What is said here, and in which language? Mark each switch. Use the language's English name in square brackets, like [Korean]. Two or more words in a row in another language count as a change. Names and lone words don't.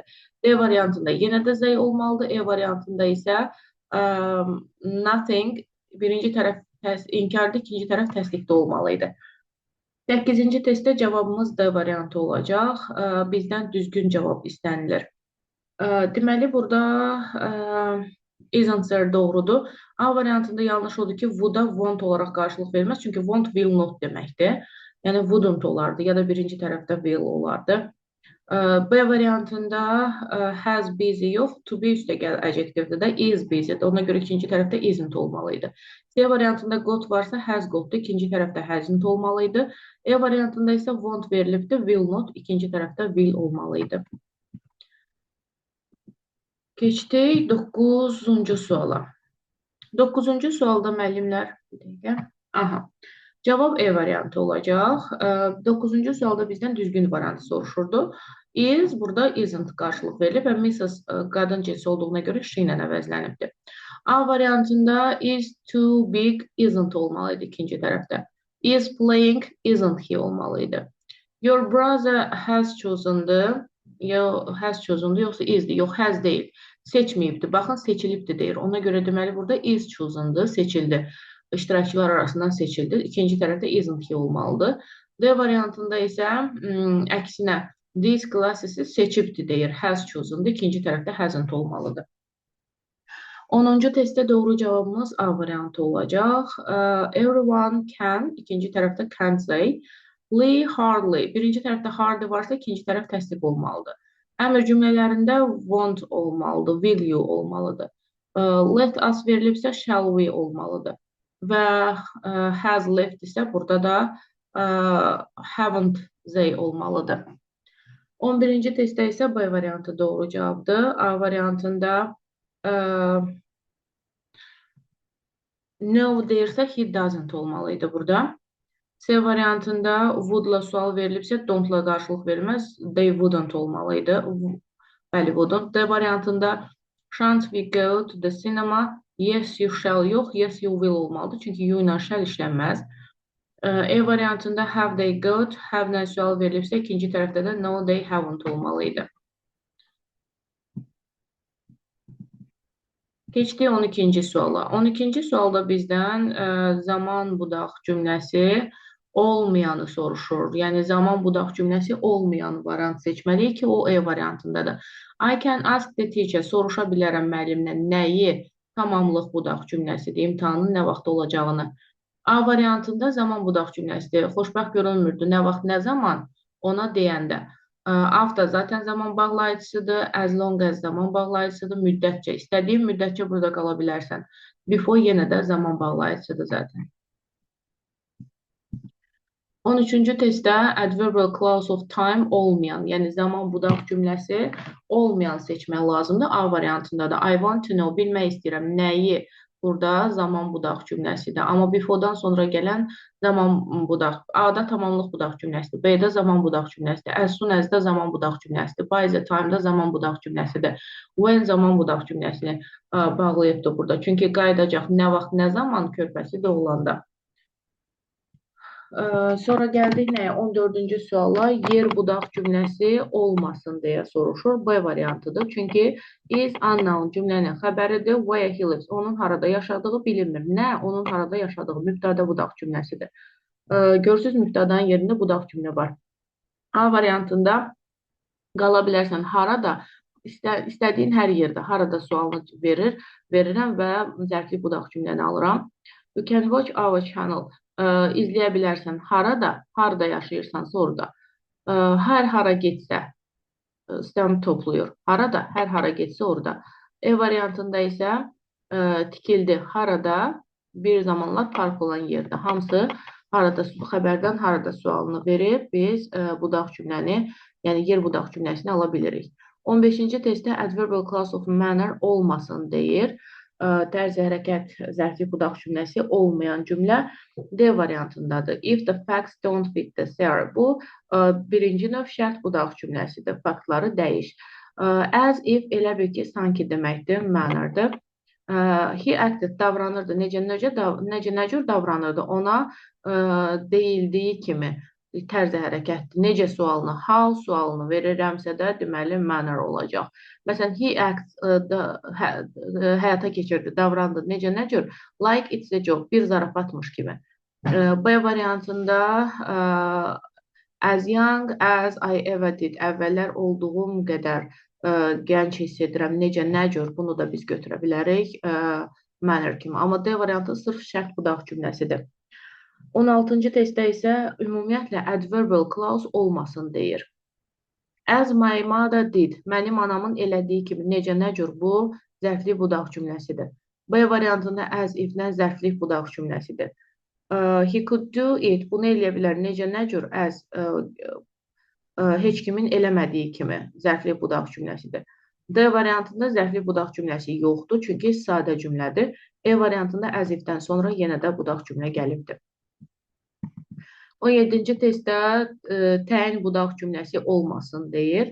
[Azerbaijani] D variantında yenə də Z olmalıdır. E variantında isə nothing birinci tərəf inkardır, ikinci tərəf təsdiqdə olmalı idi. 8-ci testdə cavabımız D variantı olacaq. Bizdən düzgün cavab istənilir. Deməli, burada [English] isn't there [Azerbaijani] doğrudur. A variantında yanlış oldu ki, [English] would-a want [Azerbaijani] olaraq qarşılıq verilməz. Çünki [English] want will not [Azerbaijani] deməkdir. Yəni, wouldn't olardı ya da birinci tərəfdə will olardı. B variantında [English] has busy [Azerbaijani] yox, [English] to be [Azerbaijani] üstə gəl adjektivdir də, [English] is busy. [Azerbaijani] Ona görə ikinci tərəfdə isn't olmalıydı. C variantında got varsa [English] has gotdur, [Azerbaijani] ikinci tərəfdə hasn't olmalıydı. E variantında isə won't verilibdir, [English] will not, [Azerbaijani] ikinci tərəfdə will olmalıydı. Keçdik 9-cu suala. 9-cu sualda müəllimlər, bir dəqiqə. Aha. Cavab E variantı olacaq. 9-cu sualda bizdən düzgün variantı soruşurdu. Is burada isn't qarşılıq verilib və Mrs. Qadın cinsi olduğuna görə she ilə əvəzlənibdir. A variantında [English] is too big isn't [Azerbaijani] olmalıydı ikinci tərəfdə. [English] Is playing isn't he olmalıydı. Your brother has chosen'dı. Has chosen'dı [Azerbaijani] yoxsa is'di? Yox, has deyil. Seçməyibdir. Baxın, seçilibdir deyir. Ona görə deməli burada [English] is chosen'dı, [Azerbaijani] seçildi. İştirakçılar arasından seçildi. İkinci tərəfdə isn't he olmalıdır. D variantında isə əksinə [English] these classes [Azerbaijani] seçibdir deyir. [English] Has chosen'dı. [Azerbaijani] İkinci tərəfdə hasn't olmalıdır. 10-cu testdə doğru cavabımız A variantı olacaq. [English] Everyone can, [Azerbaijani] ikinci tərəfdə [English] can say. [Azerbaijani] Lee hardly, birinci tərəfdə hardly varsa, ikinci tərəf təsdiq olmalıdır. Əmr cümlələrində want olmalıdır, [English] will you olmalıdır. Let us verilibsə, shall we olmalıdır. [Azerbaijani] Və [English] has left [Azerbaijani] isə burada da [English] haven't they [Azerbaijani] olmalıdır. 11-ci testdə isə B variantı doğru cavabdır. A variantında no deyirsə, [English] he doesn't [Azerbaijani] olmalıydı burada. C variantında would-la sual verilibsə, don't-la qarşılıq verilməz, [English] they wouldn't olmalıydı. Bəli, wouldn't. [Azerbaijani] D variantında [English] shan't we go to the cinema? Yes, you shall yox, yes, you will olmalıdır. [Azerbaijani] Çünki you ilə shall işlənməz. E variantında [English] have they got? [Azerbaijani] Have-la sual verilibsə, ikinci tərəfdə də [English] no, they haven't [Azerbaijani] olmalıydı. Keçdik 12-ci suala. 12-ci sualda bizdən zaman budaq cümləsi olmayanı soruşur. Yəni, zaman budaq cümləsi olmayan variant seçməliyik ki, o E variantındadır. [English] I can ask the teacher, [Azerbaijani] soruşa bilərəm müəllimdən nəyi? Tamamlıq budaq cümləsidir, imtahanın nə vaxt olacağını. A variantında zaman budaq cümləsidir. Xoşbəxt görünmürdü, nə vaxt, nə zaman ona deyəndə. After zaten zaman bağlayıcısıdır, [English] as long as [Azerbaijani] zaman bağlayıcısıdır, müddətcə. İstədiyin müddətcə burada qala bilərsən. Before yenə də zaman bağlayıcısıdır zaten. 13-cü testdə [English] adverbial clause of time [Azerbaijani] olmayan, yəni zaman budaq cümləsi olmayan seçmək lazımdır. A variantındadır. [English] I want to know, [Azerbaijani] bilmək istəyirəm nəyi? Burada zaman budaq cümləsidir. Amma before'dan sonra gələn zaman budaq. A-da tamamlıq budaq cümləsidir. B-də zaman budaq cümləsidir. [English] As soon as-da [Azerbaijani] zaman budaq cümləsidir. [English] By the time-da [Azerbaijani] zaman budaq cümləsidir. When zaman budaq cümləsini bağlayıbdır burada. Çünki qayıdacaq nə vaxt, nə zaman körpəsi doğulanda. Sonra gəldik nəyə? 14-cü suala yer budaq cümləsi olmasın deyə soruşur. B variantıdır. Çünki [English] is unknown [Azerbaijani] cümlənin xəbəridir. [English] Where he lives. [Azerbaijani] Onun harada yaşadığı bilinmir. Nə? Onun harada yaşadığı mübtəda budaq cümləsidir. Görürsünüz, mübtədanın yerində budaq cümlə var. A variantında qala bilərsən harada, istədiyin hər yerdə, harada sualını verirəm və zərfli budaq cümləni alıram. [English] You can watch our channel. [Azerbaijani] İzləyə bilərsən harada yaşayırsansa orada. Hər hara getsə, sistem toplayır. Harada, hər hara getsə orada. E variantında isə tikildi harada, bir zamanlar park olan yerdə. Hamısı harada xəbərdən harada sualını verib, biz budaq cümləni, yəni yer budaq cümləsini ala bilirik. 15-ci testdə [English] adverbial clause of manner [Azerbaijani] olmasın deyir. Tərzi hərəkət zərfi budaq cümləsi olmayan cümlə D variantındadır. [English] If the facts don't fit the theory. [Azerbaijani] Bu, birinci növ şərt budaq cümləsidir. Faktları dəyiş. [English] As if [Azerbaijani] elə bil ki, sanki deməkdir, mannerdir. [English] He acted, [Azerbaijani] davranırdı. Necə cür davranırdı? Ona deyildiyi kimi tərzi hərəkətdir. Necə sualını, how sualını verirəmsə də deməli manner olacaq. Məsələn, [English] he acts [Azerbaijani] həyata keçirdi, davrandı. Nə cür? [English] Like it's a joke, [Azerbaijani] bir zarafatmış kimi. B variantında [English] as young as I ever did, [Azerbaijani] əvvəllər olduğum qədər gənc hiss edirəm. Nə cür? Bunu da biz götürə bilərik manner kimi. Amma D variantı sırf şərt budaq cümləsidir. 16-cı testdə isə ümumiyyətlə [English] adverbial clause [Azerbaijani] olmasın deyir. [English] As my mother did. [Azerbaijani] Mənim anamın elədiyi kimi. Necə, nə cür? Bu zərfli budaq cümləsidir. B variantında [English] as if-lə [Azerbaijani] zərfli budaq cümləsidir. [English] He could do it. [Azerbaijani] Bunu eləyə bilər. Necə, nə cür? As heç kimin eləmədiyi kimi zərfli budaq cümləsidir. D variantında zərfli budaq cümləsi yoxdur, çünki sadə cümlədir. E variantında [English] as if-dən [Azerbaijani] sonra yenə də budaq cümlə gəlibdir. 17-ci testdə təyin budaq cümləsi olmasın deyir.